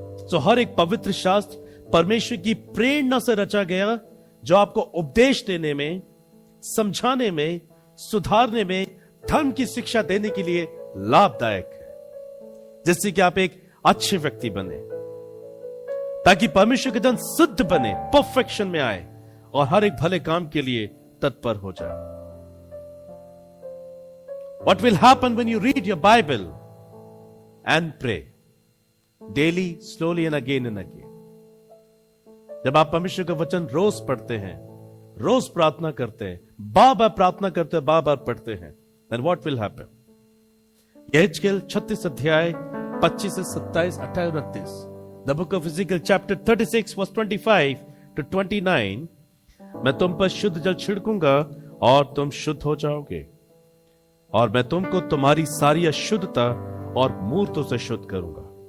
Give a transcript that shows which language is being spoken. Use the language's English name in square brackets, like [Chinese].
[Hindi] तो हर एक पवित्र शास्त्र परमेश्वर की प्रेरणा से रचा गया, जो आपको उपदेश देने में, समझाने में, सुधारने में, धर्म की शिक्षा देने के लिए लाभदायक है, जिससे कि आप एक अच्छे व्यक्ति बने, ताकि परमेश्वर के जन सिद्ध बने, परफेक्शन में आए और हर एक भले काम के लिए तत्पर हो जाए। [English] What will happen when you read your Bible and pray daily, slowly and again and again? [Hindi] जब आप परमेश्वर का वचन रोज पढ़ते हैं, रोज प्रार्थना करते हैं, बार बार प्रार्थना करते हैं, बार बार पढ़ते हैं, [English] then what will happen? [Hindi] यहेजकेल 36 अध्याय 25 से 27, 28 और 29, [English] The book of Ezekiel chapter 36 verse 25 to 29, [Hindi] मैं तुम पर शुद्ध जल छिड़कूंगा और तुम शुद्ध हो जाओगे, और मैं तुमको तुम्हारी सारी अशुद्धता और मूर्तों से शुद्ध करूंगा।